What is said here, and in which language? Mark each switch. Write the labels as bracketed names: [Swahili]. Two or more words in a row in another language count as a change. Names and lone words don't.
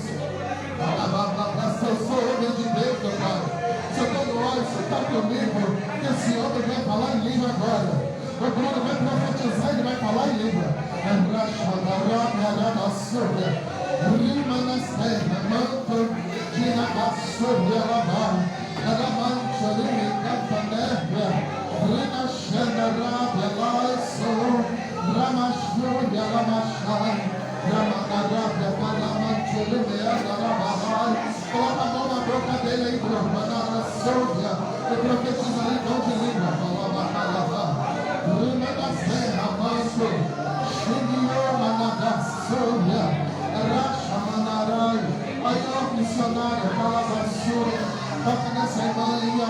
[Portuguese] Eu sou homem de Deus, meu Pai. Se eu estou no óleo, você está comigo. Esse homem vai falar em língua agora. O Bruno vai profetizar, ele vai falar em língua. Rima nas terras, manto de Nabassúria, Alamancha, Limicanta, Nérvia, Rina Xandarábia, Laissou, Ramachúria, Lamachai, Ramagarabia, Palamancha, Limeada, Lamahai. Coloca a mão na boca dele aí, Bruno, Manarassúria, e profetiza aí, dom de língua, Palabacalava, Rima das terras, manto, Xinioma, Nadassúria, Racha, Manarai. Aí, ó, missionária, Palabasúria, toca nessa irmã aí, ó.